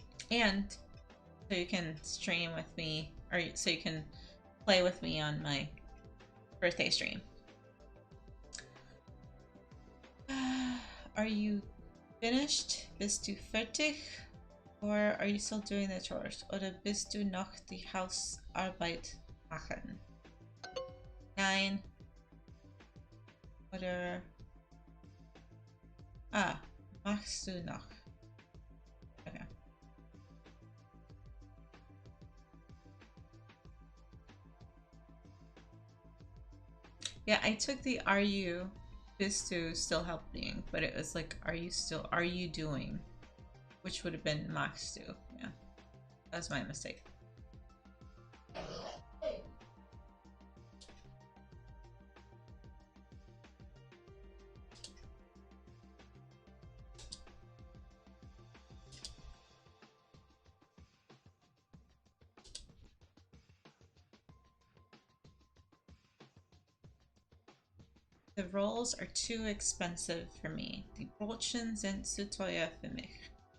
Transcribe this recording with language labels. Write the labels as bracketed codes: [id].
[en] And so you can stream with me, or so you can play with me on my birthday stream. Are you finished? [de] Bist du fertig? [en] Or are you still doing the chores? [de] Oder bist du noch die Hausarbeit machen? Nein. Oder... machst du noch? Okay. [en] Yeah, I took the are you, [de] bist du [en] still helping, but it was like, are you doing? Which would have been [de] machst du. [en] Yeah, that was my mistake. The rolls are too expensive for me. [de] Die Brotchen sind zu teuer für mich.